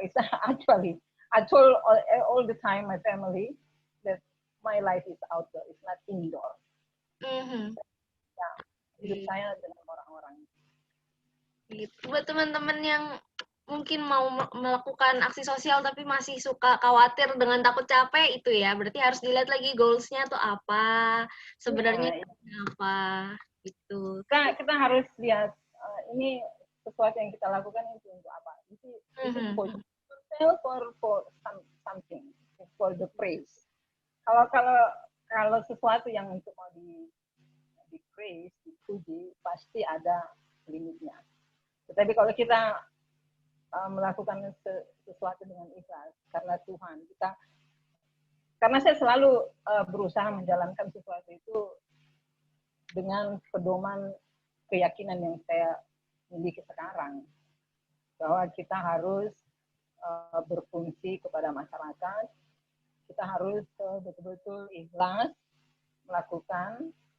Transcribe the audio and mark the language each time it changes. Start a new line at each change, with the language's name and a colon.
English: It's actually, I told all the time my family that my life is outdoor. It's not indoor. Mhm.
Indonesian: Ya, hidup saya dengan orang-orang. Gitu. Buat teman-teman yang mungkin mau melakukan aksi sosial tapi masih suka khawatir dengan takut capek itu ya, berarti harus dilihat lagi goals-nya tuh apa, sebenarnya Ya, apa gitu. kita harus lihat ini sesuatu yang kita lakukan itu untuk apa?
English: Is it for yourself or for something, for the praise?
Indonesian: Kalau sesuatu yang untuk mau di praise, dipuji, pasti ada limitnya. Tetapi kalau kita melakukan sesuatu dengan ikhlas karena Tuhan, karena saya selalu berusaha menjalankan sesuatu itu dengan pedoman keyakinan yang saya miliki sekarang, bahwa kita harus berfungsi kepada masyarakat, kita harus betul-betul ikhlas melakukan.